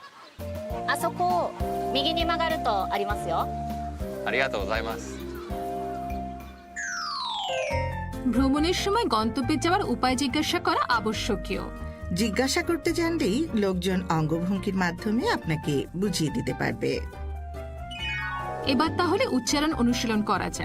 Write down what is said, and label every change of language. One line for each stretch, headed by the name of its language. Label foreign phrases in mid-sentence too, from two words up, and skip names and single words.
Japanese: あそこ右に曲がるとありますよ。ありがとうございます。
Bangla: ভ্রমণের সময় গন্তব্যে যাওয়ার উপায় জিজ্ঞাসা করা আবশ্যকীয়। জিজ্ঞাসা করতে জানলেই লোকজন অঙ্গভঙ্গির মাধ্যমে আপনাকে বুঝিয়ে দিতে পারবে। এবার তাহলে উচ্চারণ অনুশীলন করা যাক।